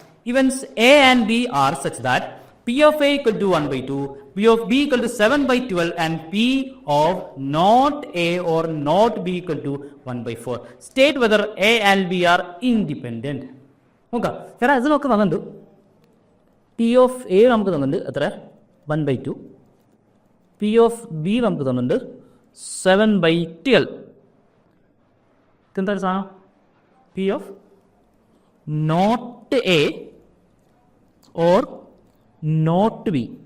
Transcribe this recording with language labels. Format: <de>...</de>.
<en>Events A and B are such that P of A equal to 1/2, P of B equal to 7/12 and P of not A or not B equal to 1/4. State whether A and B are independent.</en> <ml>നോക്കാം, കാരണം ഇത് നമുക്ക് തന്നിട്ടുണ്ട്. P of A നമുക്ക് തന്നിട്ടുണ്ട് എത്ര? 1/2. P of B നമുക്ക് തന്നിട്ടുണ്ട് 7/12. ഇതെന്താ സാധനം?</ml> <en>P of not A or</en> <ml>not be.</ml>